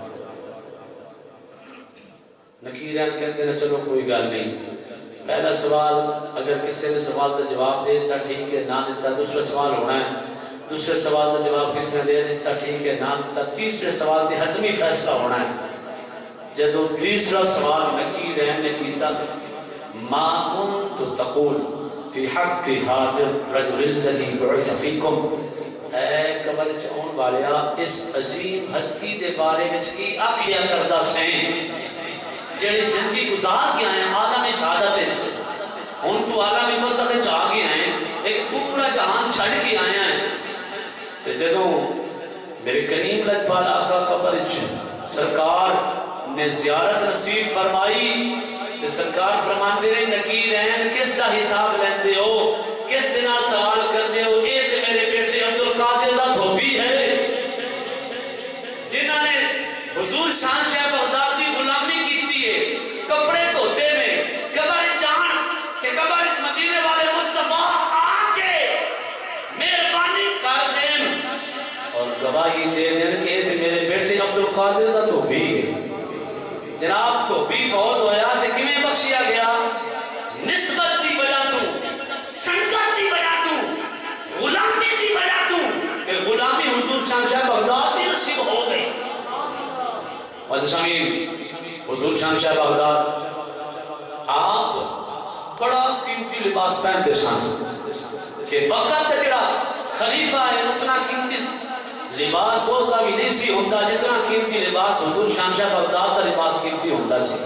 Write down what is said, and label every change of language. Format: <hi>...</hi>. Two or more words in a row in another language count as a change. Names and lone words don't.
<ur>نکیرین کہتے ہیں چلو کوئی گل نہیں، پہلا سوال اگر کسی نے سوال کا جواب دے دیتا ٹھیک ہے، نہ دیتا دوسرا سوال ہونا ہے. دوسرے سوال کا جواب کسی نے دے دیتا ٹھیک ہے، نہ دیتا تیسرے سوال سے حتمی فیصلہ ہونا ہے.</ur> <pa>جدو تیسرا سوال نکیرین نے کیتا</pa> <ar>ما کنت تقول فی حق حاضر رجل الذی بعث فیکم،</ar> <pa>اے قبر چون والیا اس عظیم ہستی دے بارے وچ کی آکھیا کردا سیں جڑی زندگی گزار کے آئے ہیں عالم شہادت سے. ہن تو عالم برزخ چ آ کے آئے ہیں، ایک پورا جہان چھڑ کے آئے ہیں. تے جدوں میرے کریم لجپال آقا قبر چ سرکار نے زیارت نصیب فرمائی تے سرکار فرماندے رہے نکیرین کس دا حساب لیندے ہو، کس دے نال سوال کردے ہو؟ اے تے میرے بیٹے عبدالقادر دا دھوبی ہے جنہاں نے حضور شان شاہ بغداد دی غلامی کیتی ہے، کپڑے دھوتے میں قبر جان تے قبر مدینے والے مصطفیٰ آ کے مہربانی کر دیں اور گواہی دے دیں کہ اے تے میرے بیٹے عبدالقادر دا دھوبی ہے. جناب دھوبی فوت ہویا تے کیویں بخشیا گیا؟ نسبت دی وجہ تو، سنگت دی وجہ تو، غلامی دی وجہ تو کہ غلامی حضور شان شاہ بغداد دی نصیب ہو گئی. حضور شان شاہ بغداد</pa> <ur>آپ بڑا قیمتی لباس پہنتے</ur> <pa>سن کہ وقت جڑا خلیفہ ہے اتنا قیمتی لباس ہوتا بھی نہیں سی ہوتا جتنا قیمتی لباس حضور شان شاہ بغداد کا لباس قیمتی ہوتا سی.</pa>